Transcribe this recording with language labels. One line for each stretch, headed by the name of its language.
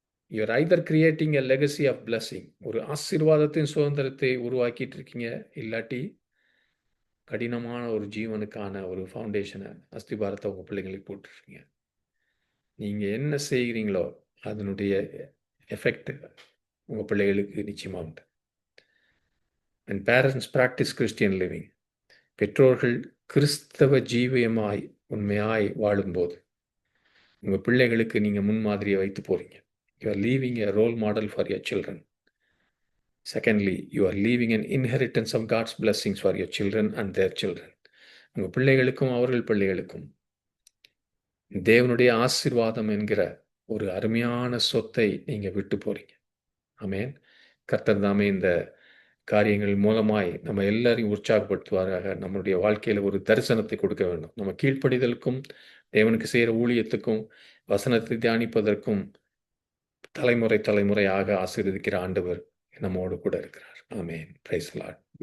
English: You are either creating a legacy of blessing,
Tamil: ஒரு ஆசீர்வாதத்தின் சுதந்திரத்தை உருவாக்கிட்டு இருக்கீங்க, இல்லாட்டி கடினமான ஒரு ஜீவனுக்கான ஒரு ஃபவுண்டேஷனை, அஸ்திபாரத்தை உங்க பிள்ளைங்களுக்கு போட்டுருக்கீங்க. நீங்க என்ன செய்கிறீங்களோ அதனுடைய எஃபெக்ட் உங்க பிள்ளைகளுக்கு நிச்சயமா உண்டு.
English: And parents practice Christian living.
Tamil: பெற்றோர்கள் கிறிஸ்தவ ஜீவியமாய் உண்மையாய் வாழும்போது உங்க பிள்ளைகளுக்கு நீங்க முன்மாதிரியை வைத்து போறீங்க.
English: You are leaving a role model for your children. Secondly, you are leaving an inheritance of God's blessings for your children and their children.
Tamil: உங்க பிள்ளைகளுக்கும் அவர்கள் பிள்ளைகளுக்கும் தேவனுடைய ஆசீர்வாதம் என்கிற ஒரு அருமையான சொத்தை நீங்க விட்டு போறீங்க. ஆமென். கர்த்தர் தாமே இந்த காரியங்கள் மூலமாய் நம்ம எல்லாரையும் உற்சாகப்படுத்துவாராக. நம்மளுடைய வாழ்க்கையில ஒரு தரிசனத்தை கொடுக்க வேண்டும். நம்ம கீழ்ப்படிதலுக்கும் தேவனுக்கு செய்கிற ஊழியத்துக்கும் வசனத்தை தியானிப்பதற்கும் தலைமுறையாக ஆசீர்வதிக்கிற ஆண்டவர் நம்மோடு கூட இருக்கிறார். ஆமென்.
English: Praise the lord.